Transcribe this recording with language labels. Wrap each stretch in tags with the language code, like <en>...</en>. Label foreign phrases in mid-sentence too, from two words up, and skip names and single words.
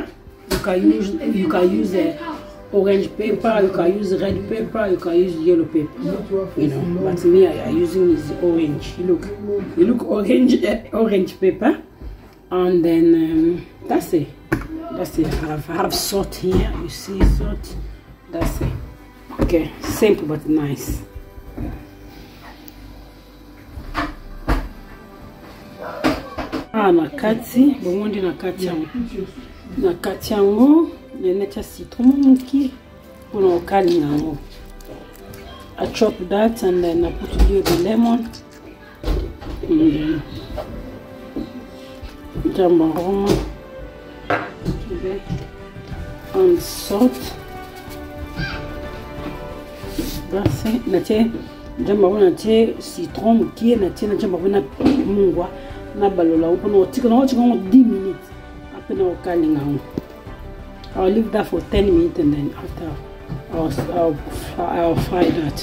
<en>You can use orange pepper, you can use red pepper, you can use yellow pepper. You know, but me I using is orange. You look orange pepper, and then that's it. I have salt here. You see salt. That's it. Okay, simple but nice.</en> <ln>Na kati bomondi na kati yango nenecha citron muki pour kokalinga yango.</ln> <en>I chop that and then I put here the lemon, jamba aroma, and salt. That's it.</en> <ln>Natie jamba aroma, natie citron muki, natie jamba aroma mungwa. Na balola upono tika na 10 minutes apena kokalinga.</ln> <en>I'll leave that for 10 minutes and then after I'll fry that.</en>